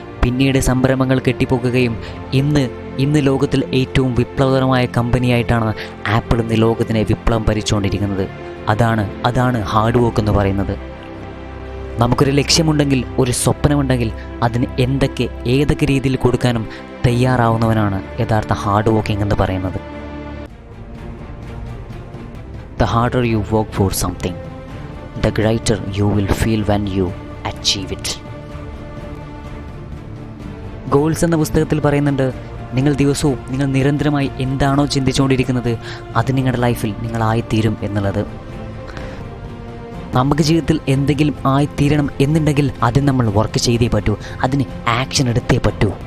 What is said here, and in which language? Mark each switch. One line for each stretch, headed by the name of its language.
Malayalam: പിന്നീട് സംരംഭങ്ങൾ കെട്ടിപ്പൊക്കുകയും ഇന്ന് ലോകത്തിൽ ഏറ്റവും വിപ്ലവകരമായ കമ്പനിയായിട്ടാണ് ആപ്പിൾ ഇന്ന് ലോകത്തിനെ വിപ്ലവം ഭരിച്ചുകൊണ്ടിരിക്കുന്നത്. അതാണ് ഹാർഡ് വർക്ക് എന്ന് പറയുന്നത്. നമുക്കൊരു ലക്ഷ്യമുണ്ടെങ്കിൽ, ഒരു സ്വപ്നമുണ്ടെങ്കിൽ അതിന് ഏതൊക്കെ രീതിയിൽ കൊടുക്കാനും തയ്യാറാവുന്നവനാണ് യഥാർത്ഥ ഹാർഡ് വർക്കിംഗ് എന്ന് പറയുന്നത്.
English: The harder you work for something, the greater you will feel when you achieve it.
Malayalam: Goals എന്ന പുസ്തകത്തിൽ പറയുന്നുണ്ട്, നിങ്ങൾ ദിവസവും നിങ്ങൾ നിരന്തരമായി എന്താണോ ചിന്തിച്ചുകൊണ്ടിരിക്കുന്നത് അത് നിങ്ങളുടെ ലൈഫിൽ നിങ്ങളായിത്തീരും എന്നുള്ളത്. നമുക്ക് ജീവിതത്തിൽ എന്തെങ്കിലും ആയിത്തീരണം എന്നുണ്ടെങ്കിൽ അതിന് നമ്മൾ വർക്ക് ചെയ്തേ പറ്റൂ, അതിന് ആക്ഷൻ എടുത്തേ പറ്റൂ.